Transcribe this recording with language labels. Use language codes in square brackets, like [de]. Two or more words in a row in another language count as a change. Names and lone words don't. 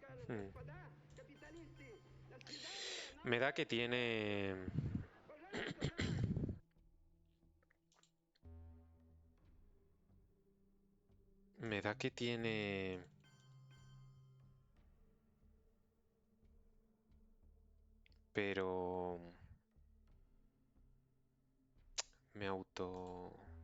[ru] Hmm. господа капиталисты, до свидания, [es] Me da que tiene... [ru] пожалуйста, на! [es] Me da que tiene... Pero... Me auto...